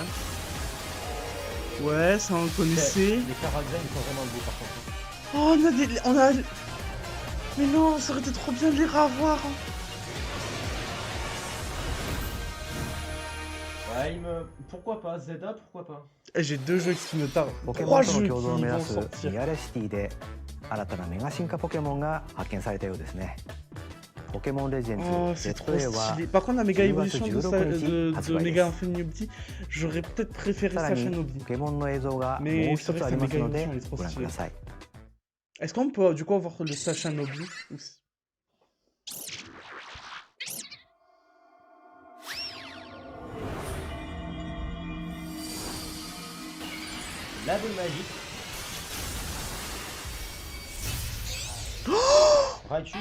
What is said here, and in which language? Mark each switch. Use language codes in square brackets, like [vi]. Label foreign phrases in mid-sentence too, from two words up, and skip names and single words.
[fr] Ouais, ça on le connaissait. Les Caragren, ils sont vraiment beaux par contre. Oh, on a des... On a... Mais non, ça aurait été trop bien de les revoir. Pourquoi pas Zelda, pourquoi pas. J'ai 2 jeux qui me tardent. [ja] ポケモ [fr] 3 [ja] ンとの [fr] jeux [ja] 共存を [fr] qui [ja] 目 [fr] vont [ja] 指す [fr] sortir. [ja] リアレシティで新たなメガ進化ポケモンが発見されたようですね。ポケモンレジェン [fr] Oh, [ja] ズ [fr] c'est trop [ja] ZA は [fr] stylé. Par contre, la méga [ja] 10月 [fr] évolution [ja] 16日 [fr] de [ja] 発売で [fr] Mega [ja] す。 [fr] Infinity, j'aurais peut-être préféré [ja] さらに [fr] Sacha Nobby. [ja] ポケモンの映像がもう [fr] Mais [ja] 一 [fr] c'est vrai [ja] つ [fr] que [ja] あ [fr] sa [ja] りま [fr] méga [ja] すの [fr] évolution [ja] で [fr] elle est trop [ja] ご覧く [fr] stylée. [ja] ださい。 [fr] Est-ce qu'on peut du coup avoir le Sacha Nobby ou... La boule magique. Raichu.